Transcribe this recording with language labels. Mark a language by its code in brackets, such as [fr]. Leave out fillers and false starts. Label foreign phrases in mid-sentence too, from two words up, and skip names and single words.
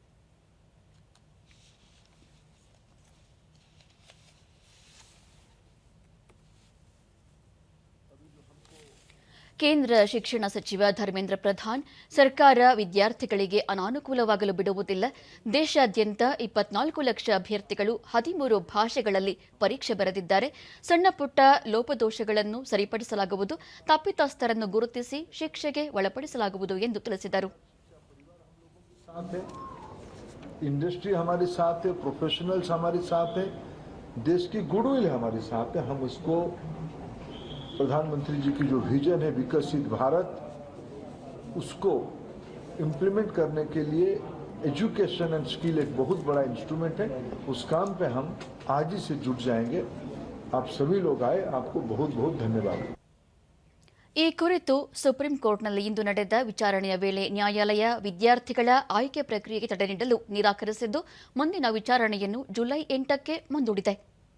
[kn] ಕೇಂದ್ರ ಶಿಕ್ಷಣ ಸಚಿವ ಧರ್ಮೇಂದ್ರ ಪ್ರಧಾನ್, ಸರ್ಕಾರ ವಿದ್ಯಾರ್ಥಿಗಳಿಗೆ ಅನಾನುಕೂಲವಾಗಲು ಬಿಡುವುದಿಲ್ಲ. ದೇಶಾದ್ಯಂತ 24 ಲಕ್ಷ ಅಭ್ಯರ್ಥಿಗಳು 13 ಭಾಷೆಗಳಲ್ಲಿ ಪರೀಕ್ಷೆ ಬರೆದಿದ್ದಾರೆ. ಸಣ್ಣಪುಟ್ಟ ಲೋಪದೋಷಗಳನ್ನು ಸರಿಪಡಿಸಲಾಗುವುದು, ತಪ್ಪಿತಸ್ಥರನ್ನು ಗುರುತಿಸಿ ಶಿಕ್ಷೆಗೆ ಒಳಪಡಿಸಲಾಗುವುದು ಎಂದು ತಿಳಿಸಿದರು. [hi] इंडस्ट्री हमारे साथ है, प्रोफेशनल्स हमारे साथ है, देश की गुडविल हमारे साथ है. हम उसको प्रधानमंत्री जी की जो विजन है विकसित भारत, उसको इम्प्लीमेंट करने के लिए [en] education and skill [hi] एक बहुत बड़ा इंस्ट्रूमेंट है. उस काम पे हम आज ही से जुट जाएंगे. आप सभी लोग आए, आपको बहुत बहुत धन्यवाद. [kn] ಈ ಕುರಿತು ಸುಪ್ರೀಂ ಕೋರ್ಟ್ನಲ್ಲಿ ಇಂದು ನಡೆದ ವಿಚಾರಣೆಯ ವೇಳೆ ನ್ಯಾಯಾಲಯ ವಿದ್ಯಾರ್ಥಿಗಳ ಆಯ್ಕೆ ಪ್ರಕ್ರಿಯೆಗೆ ತಡೆ ನೀಡಲು ನಿರಾಕರಿಸಿದ್ದು, ಮುಂದಿನ ವಿಚಾರಣೆಯನ್ನು ಜುಲೈ 8ಕ್ಕೆ ಮುಂದೂಡಿದೆ.